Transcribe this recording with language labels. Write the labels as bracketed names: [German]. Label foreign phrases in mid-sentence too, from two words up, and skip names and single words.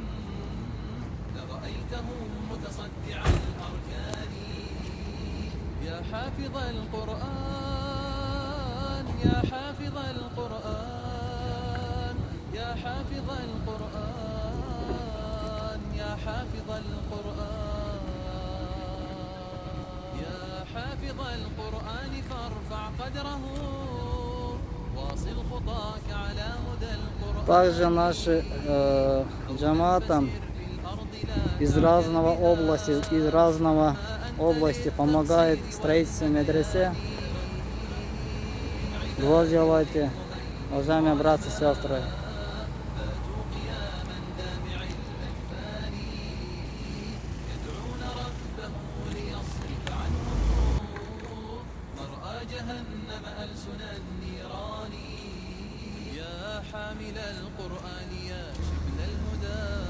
[Arabic] لرأيته متصدع الأركان يا حافظ القرآن يا حافظ القرآن يا حافظ القرآن يا حافظ القرآن يا حافظ القرآن فارفع قدره واصل خطاك على هدى القرآن. [Russian] Также наши джамаатам из разного области помогает в строительстве медресе. Дуа делайте, уважаемые братья и сестры. [Arabic] جهنم ألسن النيران يا حامل القرآن يا شبل الهدى